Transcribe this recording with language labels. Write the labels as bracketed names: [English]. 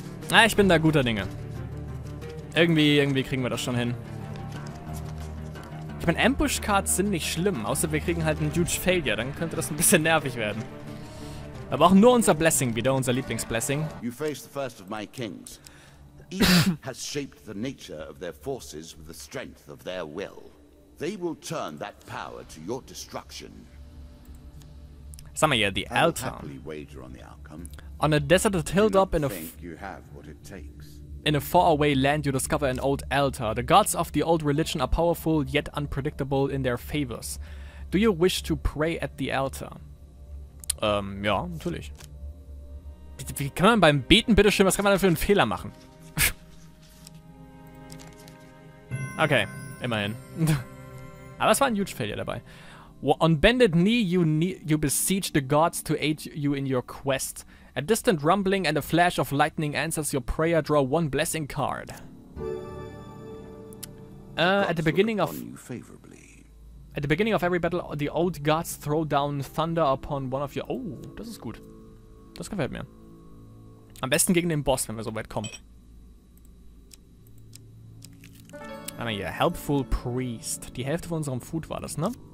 [German] Ah, ich bin da guter Dinge. Irgendwie kriegen wir das schon hin. Ich meine, Ambush-Cards sind nicht schlimm, außer wir kriegen halt einen Huge Failure, dann könnte das ein bisschen nervig werden. Wir brauchen nur unser Blessing wieder, unser Lieblingsblessing. [English] You face the first of my kings. Each has shaped the nature of their forces with the strength of their will. They will turn that power to your destruction. [German] Sag mal hier, [English] the altar. Wager on the outcome. On a deserted hilltop in a you have what it takes. In a faraway land you discover an old altar. The gods of the old religion are powerful yet unpredictable in their favors. Do you wish to pray at the altar? [German] Ja, natürlich. Wie kann man beim Beten, bitteschön, was kann man da für einen Fehler machen? Okay, immerhin. Aber es war ein Huge Failure dabei. [English] On bended knee, you beseech the gods to aid you in your quest. A distant rumbling and a flash of lightning answers your prayer. Draw 1 blessing card. At the beginning of every battle, the old gods throw down thunder upon one of your... [German] Oh, das ist gut. Das gefällt mir. Am besten gegen den Boss, wenn wir so weit kommen. Haben wir hier. Helpful Priest. Die Hälfte von unserem Food war das, ne?